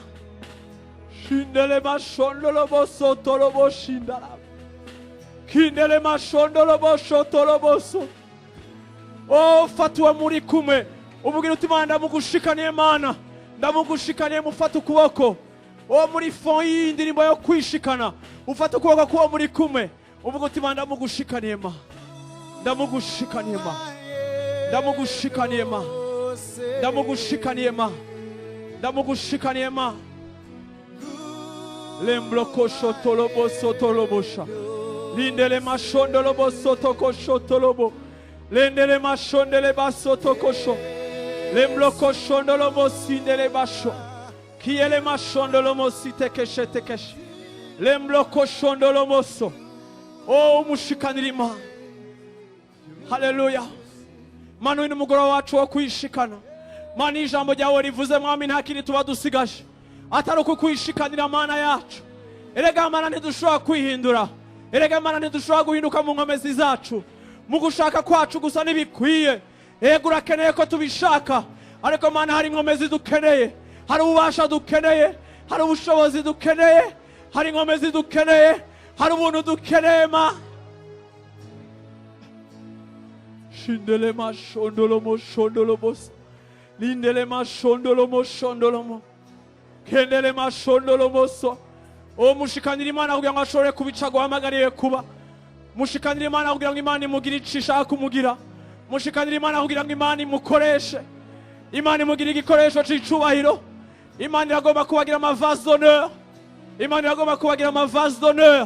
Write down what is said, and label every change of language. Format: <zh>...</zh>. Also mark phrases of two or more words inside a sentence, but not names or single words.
<rn>Shindele mashondolo bosotolo boshindala, kindele mashondolo boshotolo boso. Oh, fatuwa muri kumwe uvugira uti Mana ndamugushikaniye Mana, ndamugushikaniye, mufata ukuboko. Oh, muri fond y'indirimbo yo kwishikana ufata ukuboko kuwo muri kumwe uvuga uti Mana ndamugushikaniye Mana, ndamugushikaniye Mana, ndamugushikaniye Mana, ndamugushikaniye Mana, ndamugushikaniye Mana. Lembloko shotolobo sotolobosha, lindele mashondolobo sotoko shotolobo, lendele mashondele basotokosho, lembloko shondolobo sindele basho, Kiele mashondolo mosi tekeshe tekeshe. Lembloko shondolo moso. Oh, mushikanira Imana. Haleluya. Mana uyu mugoroba wacu wo kwishikana. Mana ijambo ryawe rivuze mwami nta kindi tuba dusigaje atari uko kwishikanira Mana yacu. Erega Mana ntidushobora kwihindura. Erega Mana ntidushobora guhinduka mu nkomezi zacu. Mu gushaka kwacu gusa ntibikwiye. Ego urakeneye ko tubishaka. Ariko Mana hari inkomezi dukeneye. Hari ububasha dukeneye. Hari ubushobozi dukeneye. Hari inkomezi dukeneye. Hari ubuntu dukeneye ma. Shindele ma shondolomo shondolomos. Lindele ma shondolomo shondolomo. Kendele ma shondolomoso. O mushikanira Imana kugira ngo ashobore kubica guhamagariye kuba. Mushikanira Imana kugira ngo Imana imugire icyo ishaka kumugira. Mushikanira Imana kugira ngo Imana imukoreshe. Imana imugire igikoresho cy'icubahiro. Imana iragomba kubagira amavase d'honneur. Imana iragomba kubagira amavase d'honneur.</rn>